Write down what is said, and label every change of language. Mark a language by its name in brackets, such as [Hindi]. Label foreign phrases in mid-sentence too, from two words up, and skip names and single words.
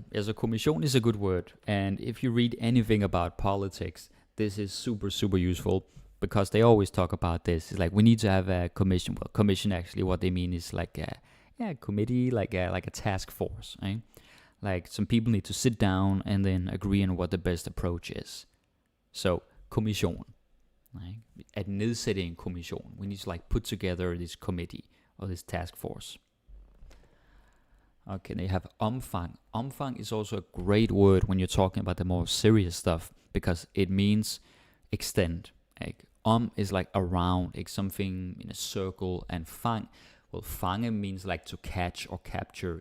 [English] So kommission is a good word. And if you read anything about politics, this is super, super useful because they always talk about this. It's like, we need to have a commission. Well, commission actually, what they mean is like a committee, like a task force, right? Like some people need to sit down and then agree on what the best approach is. So, kommission. Right? [Danish] At nedsætte en kommission. [English] We need to like put together this committee or this task force. Okay, they have omfang. Omfang is also a great word when you're talking about the more serious stuff because it means extent. Like, is like around, like something in a circle, and fang, well, fange means like to catch or capture.